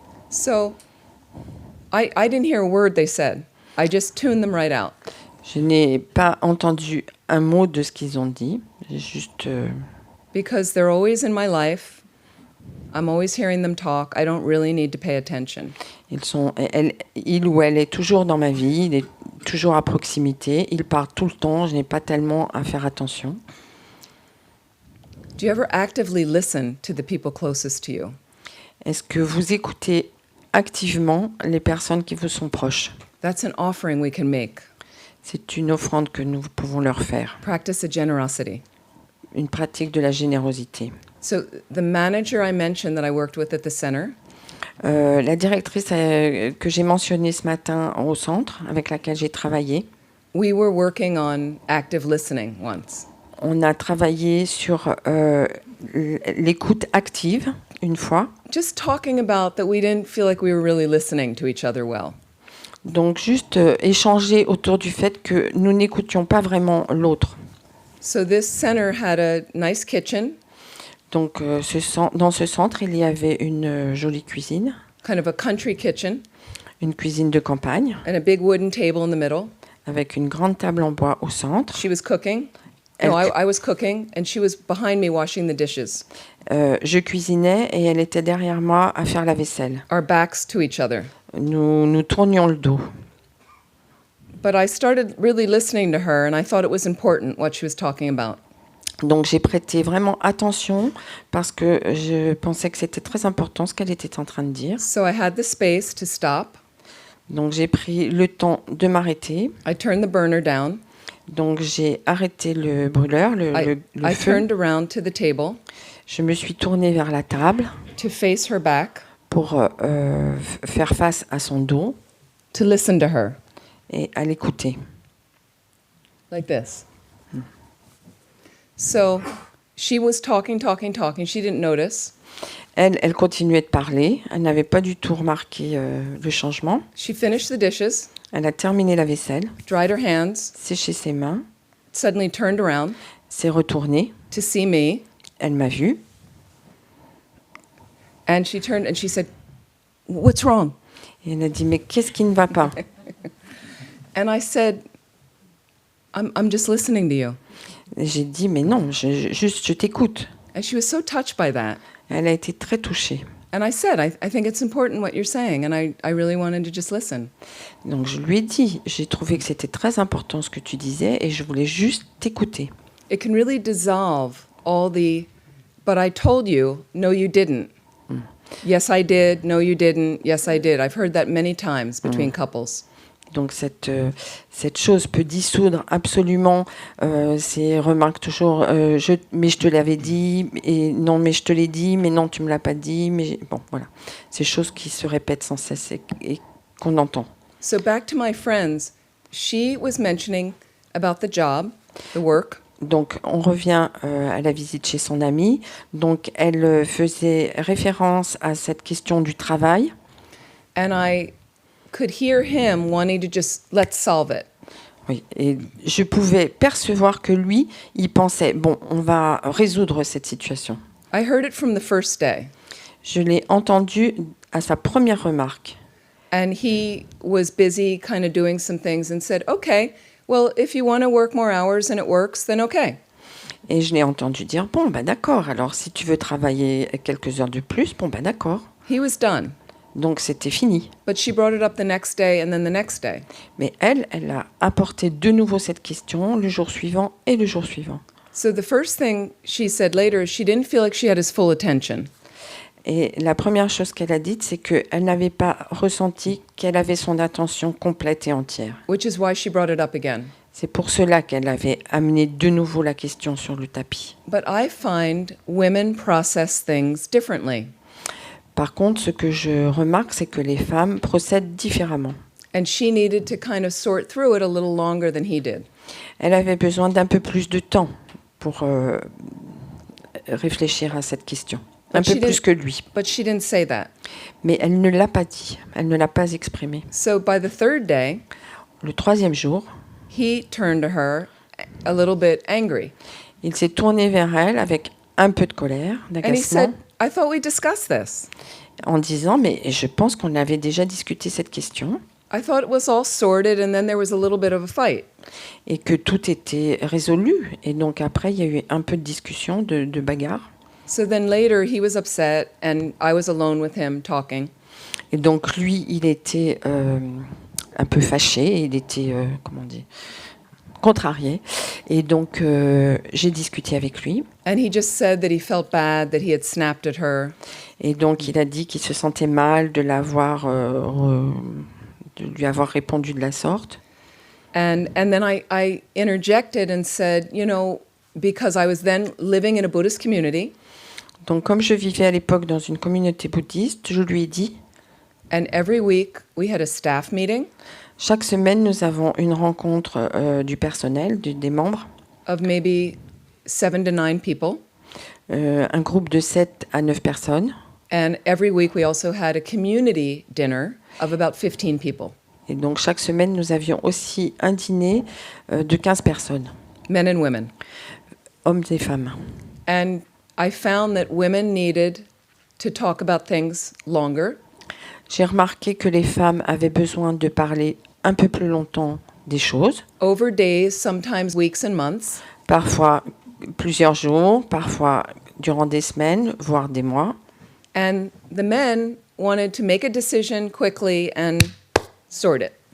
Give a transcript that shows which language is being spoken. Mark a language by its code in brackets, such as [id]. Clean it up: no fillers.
[en] So, I didn't hear a word they said. I just tuned them right out. [fr] Je n'ai pas entendu un mot de ce qu'ils ont dit. J'ai juste... [en] Because they're always in my life. I'm always hearing them talk. I don't really need to pay attention. [fr] Il ou elle est toujours dans ma vie, il est toujours à proximité, il parle tout le temps, je n'ai pas tellement à faire attention. [en] Do you ever actively listen to the people closest to you? [fr] Est-ce que vous écoutez activement les personnes qui vous sont proches? [en] That's an offering we can make. [fr] C'est une offrande que nous pouvons leur faire, [en] Practice a generosity. [fr] une pratique de la générosité. [en] So the manager I mentioned that I worked with at the center, [fr] La directrice que j'ai mentionnée ce matin au centre, avec laquelle j'ai travaillé, [en] we were working on active listening once. [fr] on a travaillé sur l'écoute active une fois. [en] Just talking about that we didn't feel like we were really listening to each other well. [fr] Donc juste échanger autour du fait que nous n'écoutions pas vraiment l'autre. [en] So this center had a nice kitchen, [fr] Donc dans ce centre, il y avait une jolie cuisine, [en] kind of a country kitchen, [fr] une cuisine de campagne, [en] and a big wooden table in the middle. [fr] avec une grande table en bois au centre. [en] She was cooking. No, I was cooking, and she was behind me washing the dishes. [fr] Je cuisinais et elle était derrière moi à faire la vaisselle. [en] Our backs to each other. [fr] Nous tournions le dos. [en] But I started really listening to her, and I thought it was important what she was talking about. [fr] Donc j'ai prêté vraiment attention parce que je pensais que c'était très important ce qu'elle était en train de dire. [en] So I had the space to stop. [fr] Donc j'ai pris le temps de m'arrêter. [en] I turned the burner down. [fr] Donc j'ai arrêté le brûleur, le [en] I [fr] feu. [en] turned around to the table [fr] Je me suis tournée vers la table [en] to face her back, [fr] pour faire face à son dos [en] to listen to her, [fr] et à l'écouter. [en] like this. So she was talking. She didn't notice. [fr] Elle continuait de parler. Elle n'avait pas du tout remarqué le changement. [en] She finished the dishes, [fr] Elle a terminé la vaisselle, [en] dried her hands, [fr] séché ses mains, [en] suddenly turned around [fr] s'est retournée. [en] to see me, [fr] Elle m'a vue [en] and she turned and she said, "What's wrong?" [fr] et elle a dit « Mais qu'est-ce qui ne va pas ?» [en] And I said, I'm just listening to you. [fr] Et j'ai dit « Mais non, je t'écoute. [en] And she was so touched by that. » [fr] Elle a été très touchée. [en] And I said, I think it's important what you're saying, and I really wanted to just listen. [fr] Donc je lui ai dit, j'ai trouvé que c'était très important ce que tu disais et je voulais juste t'écouter. [en] It can really dissolve all the, but I told you, no, you didn't. Yes, I did. No, you didn't. Yes, I did. I've heard that many times between couples. [fr] Donc cette chose peut dissoudre absolument ces remarques toujours mais je te l'avais dit et non mais je te l'ai dit mais non tu me l'as pas dit mais bon voilà ces choses qui se répètent sans cesse et qu'on entend. [en] So back to my friends, she was mentioning about the job, the work. [fr] Donc on revient à la visite chez son amie. Donc elle faisait référence à cette question du travail. [en] And I could hear him wanting to just, let's solve it. [fr] Oui, et je pouvais percevoir que lui, il pensait, bon, on va résoudre cette situation. [en] I heard it from the first day. [fr] Je l'ai entendu à sa première remarque. [en] And he was busy kind of doing some things and said, okay, well, if you want to work more hours and it works, then okay. [fr] Et je l'ai entendu dire, bon, ben d'accord, alors si tu veux travailler quelques heures de plus, bon, ben d'accord. [en] He was done. [fr] Donc c'était fini. [en] But she brought it up the next day and then the next day. [fr] Mais elle a apporté de nouveau cette question le jour suivant et le jour suivant. [en] So the first thing she said later is she didn't feel like she had his full attention. [fr] Et la première chose qu'elle a dite, c'est qu'elle n'avait pas ressenti qu'elle avait son attention complète et entière. [en] Which is why she brought it up again. [fr] C'est pour cela qu'elle avait amené de nouveau la question sur le tapis. [en] But I find women process things differently. [fr] Par contre, ce que je remarque, c'est que les femmes procèdent différemment. [en] And she needed to kind of sort through it a little longer than he did. [fr] Elle avait besoin d'un peu plus de temps pour réfléchir à cette question. Un peu plus que lui. [en] But she didn't say that. [fr] Mais elle ne l'a pas dit. Elle ne l'a pas exprimé. [en] So by the third day, [fr] le troisième jour, [en] he turned to her a little bit angry. [fr] Il s'est tourné vers elle avec un peu de colère, [en] And he said, [fr] d'agacement, [en] I thought we discussed this. [fr] en disant « Mais je pense qu'on avait déjà discuté cette question [en] I thought it was all sorted and then there was a little bit of a fight. [fr] et que tout était résolu. » Et donc après, il y a eu un peu de discussion, de bagarre. [en] So then later he was upset and I was alone with him talking. [fr] Et donc lui, il était un peu fâché, il était, contrarié. Et donc j'ai discuté avec lui. [en] And he just said that he felt bad that he had snapped at her. [fr] Et donc il a dit qu'il se sentait mal de l'avoir, de lui avoir répondu de la sorte. [en] And then I interjected and said, you know, because I was then living in a Buddhist community, [fr] Donc, comme je vivais à l'époque dans une communauté bouddhiste, je lui ai dit, [en] and every week we had a staff meeting [fr] chaque semaine, nous avons une rencontre du personnel, des membres, [en] of maybe 7 to 9 people. [fr] un groupe de 7 à 9 personnes. [en] And every week we also had a community dinner of about 15 people, [fr] Et donc, chaque semaine, nous avions aussi un dîner de 15 personnes, [en] men and women. [fr] hommes et femmes. [en] And I found that women needed to talk about things longer, [fr] J'ai remarqué que les femmes avaient besoin de parler un peu plus longtemps des choses, [en] over days, sometimes weeks and months. [fr] parfois plusieurs jours, parfois durant des semaines, voire des mois. [en] And the men wanted to make a decision quickly and sort it.